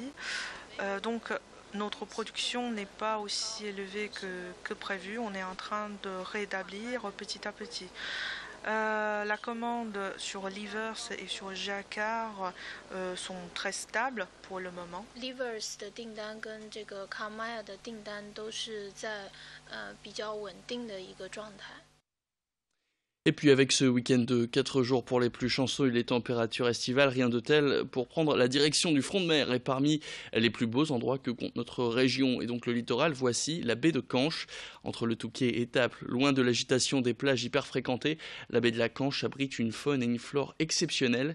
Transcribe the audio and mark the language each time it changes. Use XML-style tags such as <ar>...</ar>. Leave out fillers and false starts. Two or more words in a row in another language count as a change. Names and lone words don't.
<fr>Donc notre production n'est pas aussi élevée que prévu. On est en train de réétablir petit à petit. La commande sur Livers et sur Jacquard sont très stables pour le moment.</fr> <zh>Livers 的订单跟这个 Carmel 的订单都是在比较稳定的一个状态。</zh> <fr>Et puis avec ce week-end de 4 jours pour les plus chanceux et les températures estivales, rien de tel pour prendre la direction du front de mer. Et parmi les plus beaux endroits que compte notre région et donc le littoral, voici la baie de Canche. Entre le Touquet et Taples, loin de l'agitation des plages hyper fréquentées, la baie de la Canche abrite une faune et une flore exceptionnelles.</fr>